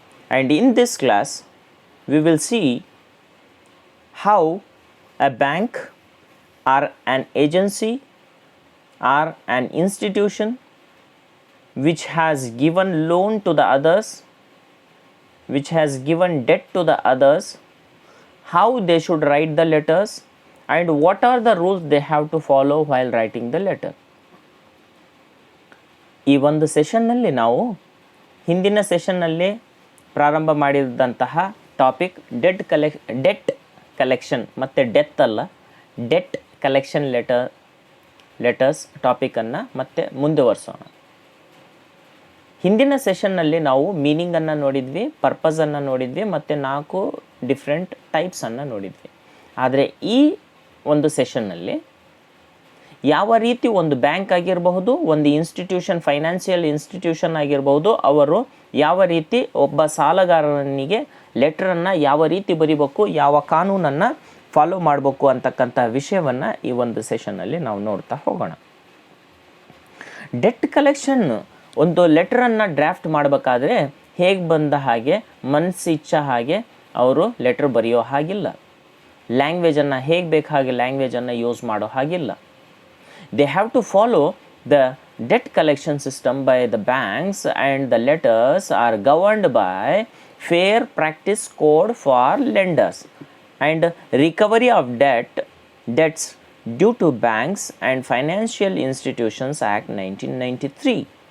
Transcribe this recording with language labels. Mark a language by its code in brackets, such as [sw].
[en] And in this class we will see how a bank or an agency or an institution which has given loan to the others, which has given debt to the others, how they should write the letters and what are the rules they have to follow while writing the letter. [kn] ಈ ಒಂದು ಸೆಷನ್ನಲ್ಲಿ ನಾವು ಹಿಂದಿನ ಸೆಷನ್ನಲ್ಲಿ ಪ್ರಾರಂಭ ಮಾಡಿದಂತಹ topic debt collection ಮತ್ತು death ಅಲ್ಲ, debt collection letters ಟಾಪಿಕನ್ನು ಮತ್ತೆ ಮುಂದುವರಿಸೋಣ. ಹಿಂದಿನ ಸೆಷನ್ನಲ್ಲಿ ನಾವು ಮೀನಿಂಗನ್ನು ನೋಡಿದ್ವಿ, ಪರ್ಪಸನ್ನು ನೋಡಿದ್ವಿ ಮತ್ತು 4 ಡಿಫ್ರೆಂಟ್ ಟೈಪ್ಸನ್ನು ನೋಡಿದ್ವಿ. ಆದರೆ ಈ ಒಂದು ಸೆಷನ್ನಲ್ಲಿ ಯಾವ ರೀತಿ ಒಂದು ಬ್ಯಾಂಕ್ ಆಗಿರಬಹುದು, ಒಂದು ಇನ್ಸ್ಟಿಟ್ಯೂಷನ್, ಫೈನಾನ್ಷಿಯಲ್ ಇನ್ಸ್ಟಿಟ್ಯೂಷನ್ ಆಗಿರಬಹುದು, ಅವರು ಯಾವ ರೀತಿ ಒಬ್ಬ ಸಾಲಗಾರನಿಗೆ ಲೆಟ್ರನ್ನು ಯಾವ ರೀತಿ ಬರಿಬೇಕು, ಯಾವ ಕಾನೂನನ್ನು ಫಾಲೋ ಮಾಡಬೇಕು ಅಂತಕ್ಕಂಥ ವಿಷಯವನ್ನು ಈ ಒಂದು ಸೆಷನ್ನಲ್ಲಿ ನಾವು ನೋಡ್ತಾ ಹೋಗೋಣ. ಡೆಟ್ ಕಲೆಕ್ಷನ್ ಒಂದು ಲೆಟ್ರನ್ನು ಡ್ರಾಫ್ಟ್ ಮಾಡಬೇಕಾದ್ರೆ ಹೇಗೆ ಬಂದ ಹಾಗೆ ಮನಸ್ಸಿಚ್ಛ ಹಾಗೆ ಅವರು ಲೆಟ್ರ್ ಬರೆಯೋ ಹಾಗಿಲ್ಲ. ಲ್ಯಾಂಗ್ವೇಜನ್ನು ಹೇಗೆ ಬೇಕು ಹಾಗೆ ಲ್ಯಾಂಗ್ವೇಜನ್ನು ಯೂಸ್ ಮಾಡೋ ಹಾಗಿಲ್ಲ. [en] They have to follow the debt collection system by the banks, and the letters are governed by fair practice code for lenders and recovery of debts due to banks and financial institutions act 1993.